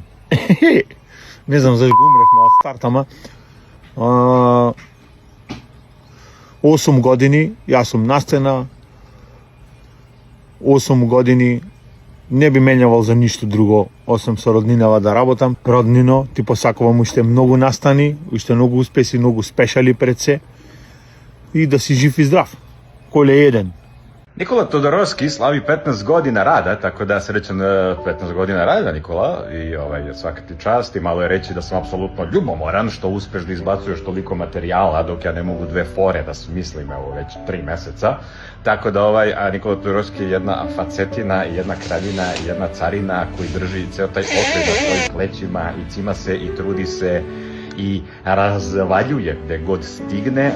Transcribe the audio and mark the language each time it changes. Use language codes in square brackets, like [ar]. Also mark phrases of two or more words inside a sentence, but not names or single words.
[mk] Не знам зашто го умревме од старт, ама 8 години, јас сум на сцена, 8 години не би менјавал за ништо друго, освен со роднинава да работам. Роднино, ти посакувам уште многу настани, уште многу успеси, многу спешали пред се и да си жив и здрав. Коле еден. [sr] Nikola Todorovski slavi 15 godina rada, tako da srećan 15 godina rada, Nikola, i svaka ti čast, i malo je reći da sam apsolutno ljubomoran što uspeš da izbacuješ toliko materijala, dok ja ne mogu 2 fore da smislim, evo već 3 meseca, tako da Nikola Todorovski je jedna facetina, jedna kraljina, jedna carina koji drži ceo taj okvir na svojim plećima i cima se i trudi se i razvaljuje gde god stigne.